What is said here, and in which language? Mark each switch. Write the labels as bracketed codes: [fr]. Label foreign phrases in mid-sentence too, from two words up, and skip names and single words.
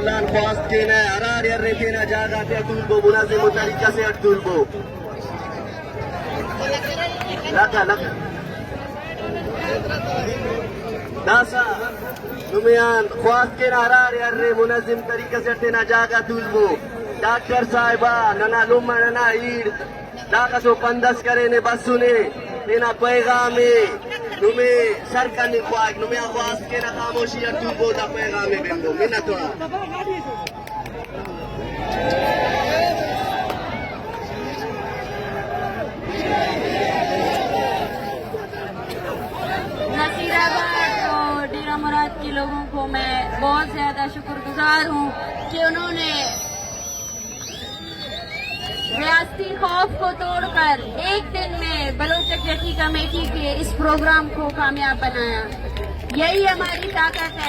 [brh] خواست کینا ارار یرتینا جاگاتے اتولبو [ur] منظم طریقہ سے [brh] اتولبو لکا داسا نمیان خواست کینا ارار یر [ur] منظم طریقہ سے [brh] اتینا جاگا تولبو ڈاکٹر صاحبہ ننا لما ننا ایر داکا سو پندس کرے نے بسونے تینا پیغامی نمی سرکنی خواہک نمی خواست کینا خاموشی اتولبو دا پیغامی بندو منتوا [ur] نصیر آباد اور ڈیرہ مراد کے لوگوں کو میں بہت زیادہ شکر گزار ہوں کہ انہوں نے ریاستی خوف کو توڑ کر ایک دن میں بلوچ یکجہتی کمیٹی کے اس پروگرام کو کامیاب بنایا. یہی ہماری طاقت ہے.